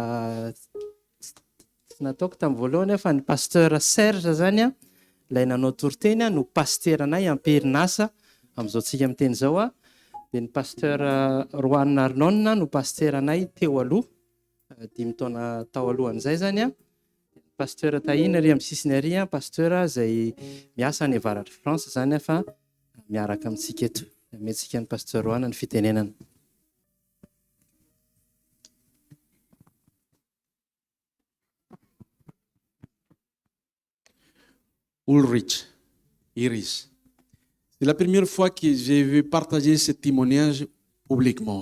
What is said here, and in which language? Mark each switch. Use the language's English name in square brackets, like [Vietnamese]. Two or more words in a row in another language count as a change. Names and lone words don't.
[Malagasy] Tsy nataoko tamin'ny voalohany fa ny pasteur Serge zany ilay nanao toriteny no pasteur anay am-perinasa amin'izao tsika amin'ny teny izao, dia ny pasteur Roanne Arnon no pasteur anay teo aloha 5 taona tao alohan'izay zany. Pasteur Tahina ary amin'ny sisiny ary, pasteur izay miasa any avaratry France zany fa miaraka amintsika eto. Amentsika ny pasteur Roanne ny fitenenana. Ulrich, Iris. [French] C'est la première fois que je vais partager ce témoignage publiquement.